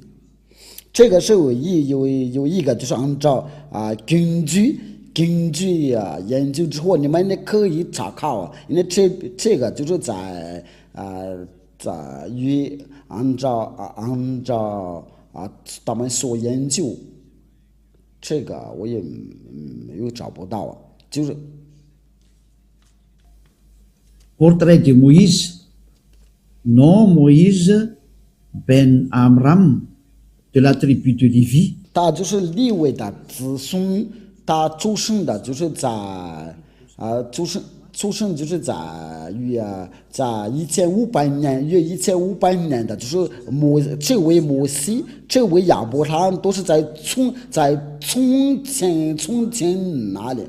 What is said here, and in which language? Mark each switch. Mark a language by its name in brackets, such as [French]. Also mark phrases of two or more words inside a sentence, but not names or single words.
[Chinese] 这个是有一个，就是按照根据研究之后，你们可以查考，因为这个就是在于按照他们所研究，这个我也没有找不到就是 [French] Portrait de Moïse. Non, Moïse ben Amram de la tribu de Lévi. [Chinese] 他就是利未的子孙，他出生的就是在出生就是在在1500年约1500年的，就是这位摩西，这位亚伯拉罕都是在从前那里。